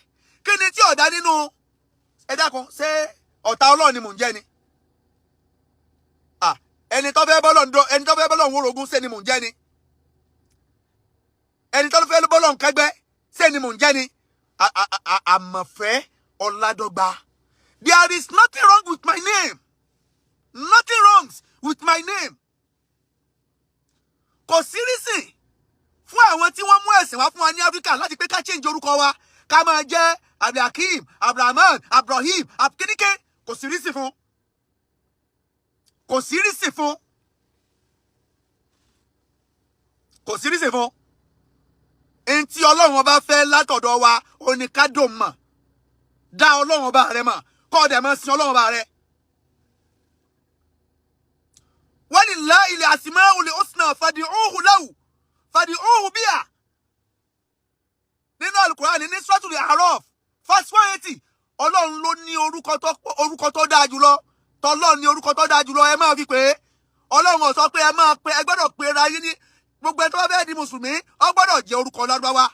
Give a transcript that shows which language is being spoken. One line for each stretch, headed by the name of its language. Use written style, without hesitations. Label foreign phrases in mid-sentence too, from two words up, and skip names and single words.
Yoruba: Kí ni tí ọ̀dá nínú ẹ dákun ṣé ọ̀tá Ọlọ́run ni mò ń jẹ́ ni? Ẹni tó fẹ́ bọ́lọ̀ ń wórogún ṣé ni mò ń jẹ́ ni? Ẹni tó fẹ́ bọ́lọ̀ ń kẹ́gbẹ́ ṣé ni mò ń jẹ́ ni? Àmọ̀fẹ́ Ọládọ́gba.
English: There is nothing wrong with my name. Nothing wrong with my name.
Yoruba: Kò sí reason fún àwọn tí wọ́n mú ẹ̀sìn wá fún wa ní Áfíríkà láti pé ká change orúkọ wa ká máa jẹ́ Abdul Akeem, Abdulrahman, Abdulrahim, Abkinike. Kò sí reason fún. Kò sí reason fún. Kò sí reason fún. Ẹni tí Ọlọ́run ọba fẹ́ látọ̀dọ̀ wa ó ní ká dò mọ̀. Dá Ọlọ́run ọba rẹ mọ̀. Kó dẹ̀ máa sin Ọlọ́run ọba rẹ.
Arabic: ولله الأسماء الحسنى فادعوه له. فادعوه بها.
Yoruba: Nínú Al-Qur'an ní Suratul A'raf verse 180. Ọlọ́run ló ní orúkọ tó dáa jùlọ. Tọ́lọ́run ní orúkọ tó dáa jùlọ. Ẹ máa fi pé Ọlọ́run ó sọ pé ẹ gbọ́dọ̀ pé ra yín ní gbogbo ẹni tó bá fẹ́ di Mùsùlùmí, ó gbọ́dọ̀ jẹ́ orúkọ Lárúbáwá.